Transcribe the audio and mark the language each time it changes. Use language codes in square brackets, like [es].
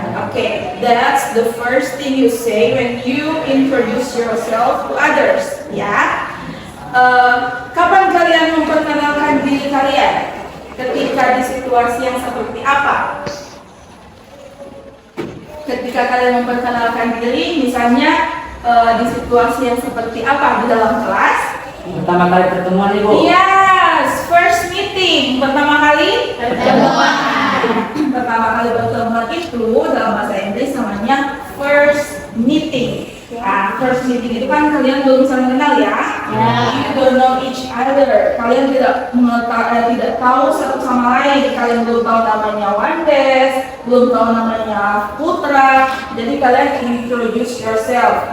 [en] Okay, that's the first thing you say when you introduce yourself to others. [id] Ya. Kapan kalian memperkenalkan diri kalian? Ketika di situasi yang seperti apa? Ketika kalian memperkenalkan diri, misalnya di situasi yang seperti apa? Di dalam kelas? Pertama kali pertemuan Ibu. [en] Yes, first meeting. [id] Pertama kali pertama kali pertemuan itu dalam bahasa Inggris namanya first meeting. Nah, first meeting itu kan kalian belum saling kenal ya. [en] You don't know each other. [id] Kalian tidak tahu satu sama lain. Kalian belum tahu namanya Wandes, belum tahu namanya Putra. Jadi kalian [en] introduce yourself.